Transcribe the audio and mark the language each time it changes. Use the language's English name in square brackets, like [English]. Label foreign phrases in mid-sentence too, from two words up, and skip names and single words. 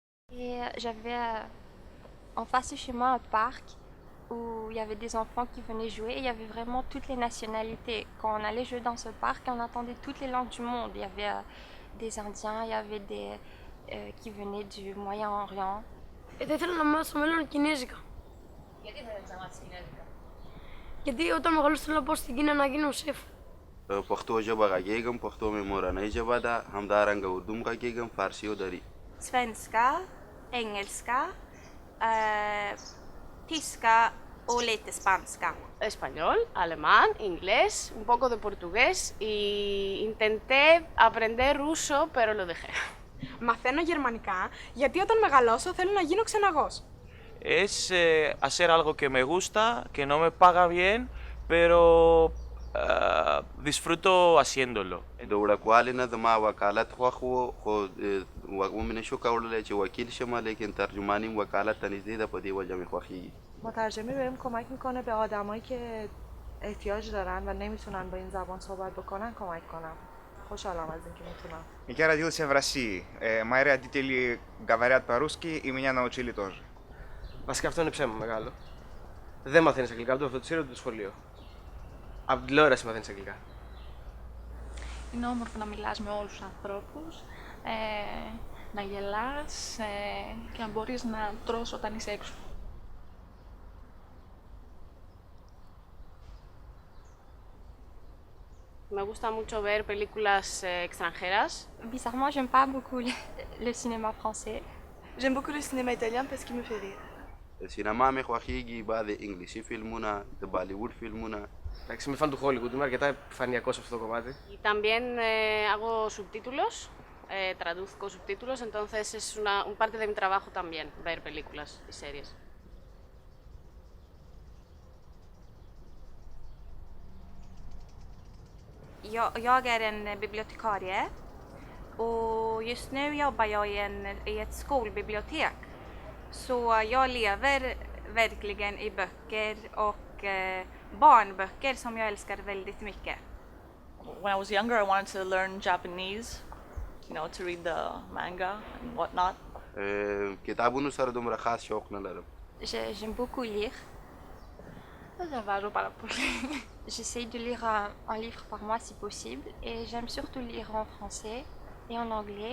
[French] Et j'avais en face de chez moi un parc où il y avait des enfants qui venaient jouer et il y avait vraiment toutes les nationalités. Quand on allait jouer dans ce parc, on entendait toutes les langues du monde. Il y avait des Indiens, il y avait des qui venaient du Moyen-Orient. [Greek] Θα ήθελα να μάθω στο μέλλον κινέζικα. Γιατί θέλεις να μάθεις κινέζικα? Γιατί όταν μεγαλώσω θέλω να πάω στην Κίνα να γίνω σεφ. [Pashto] پښتو ژبه غږیږم، پښتو مې مورنۍ ژبه ده، همدارنګه اردو هم غږیږم، فارسي او دري. [Swedish] Svenska, engelska, tyska och lite spanska. [Spanish] Español, alemán, inglés, un poco de portugués y intenté aprender ruso, pero lo dejé. [Greek] Μαθαίνω γερμανικά γιατί όταν μεγαλώσω θέλω να γίνω ξεναγός. [Spanish] Es hacer algo que me gusta, que no me paga bien, pero disfruto haciéndolo. [Pashto] د وړوکوالي نه زما وکالت خوښ و، خو ومې نشو کولی چې وکیل شم، لیکن ترجمانیم وکالت ته نږدې ده، په دې وجه مې خوښیږي. [Persian] مترجمی بهم کمک میکنه به آدمایی که احتیاج دارن و نمیتونن با این زبان صحبت بکنن کمک کنم. خوشحالم از اینکه میتونم. [Russian] Я родился в России. Мои родители говорят по-русски и меня научили тоже. [Greek] Βασικά αυτό είναι ψέμα μεγάλο. Δεν μαθαίνεις αγγλικά από το φροντιστήριο του σχολείου. Από την τηλεόραση μαθαίνεις αγγλικά. Είναι όμορφο να μιλάς με όλους τους ανθρώπους, να γελάς και να μπορείς να τρως όταν είσαι έξω. [Spanish] Me gusta mucho ver películas extranjeras. [French] Bizarrement, j'aime pas beaucoup le cinéma français. J'aime beaucoup le cinéma italien parce qu'il me fait rire. [Pashto] سینما مې خوښیږي، بعضې انګلیسي فلمونه، د بالیووډ فلمونه. [Greek] Εντάξει, είμαι φαν του Hollywood, είμαι αρκετά επιφανειακός σε αυτό το κομμάτι. [Spanish] Y también hago subtítulos, traduzco subtítulos, entonces es un parte de mi trabajo también ver películas y series. [Swedish] Jag är en bibliotekarie och just nu jobbar jag i ett skolbibliotek. Så jag lever verkligen i böcker och barnböcker som jag älskar väldigt mycket. [English] When I was younger, I wanted to learn Japanese, to read the manga and whatnot. [Pashto] کتابونو سره دومره خاص شوق نه لرم. [French] J'aime beaucoup lire. [Greek] Δεν διαβάζω πάρα πολύ. [French] J'essaye de lire un livre par mois si possible et j'aime surtout lire en français et en anglais.